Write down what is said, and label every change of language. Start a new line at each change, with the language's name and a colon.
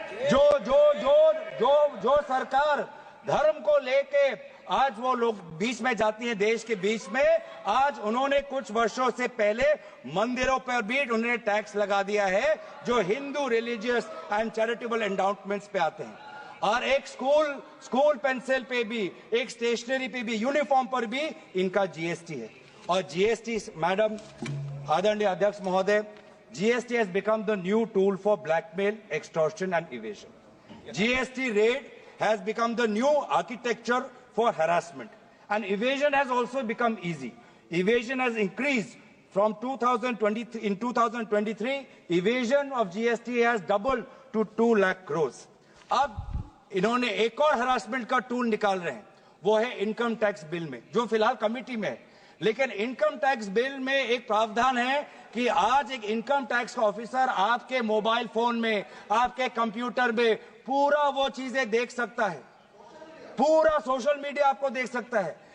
Hindi: जो सरकार धर्म को लेके आज वो लोग बीच में जाती है, देश के बीच में, आज उन्होंने कुछ वर्षों से पहले मंदिरों पर भी उन्होंने टैक्स लगा दिया है जो Hindu religious and charitable endowments पे आते हैं. और एक स्कूल पेंसिल पे भी, एक स्टेशनरी पे भी, यूनिफॉर्म पर भी इनका जीएसटी है. और जीएसटी, मैडम, आदरणीय अध्यक्ष महोदय, GST
English: has become the new tool for blackmail, extortion and evasion. GST rate has become the new architecture for harassment, and evasion has also become easy. Evasion has increased from 2020. In 2023, evasion of GST has doubled to 2 lakh crores.
Hindi: अब इन्होंने एक और harassment का tool निकाल रहे हैं, वो है इनकम टैक्स बिल में, जो फिलहाल कमेटी में है. लेकिन इनकम टैक्स बिल में एक प्रावधान है कि आज एक इनकम टैक्स का ऑफिसर आपके मोबाइल फोन में, आपके कंप्यूटर में पूरा वो चीजें देख सकता है, पूरा सोशल मीडिया आपको देख सकता है.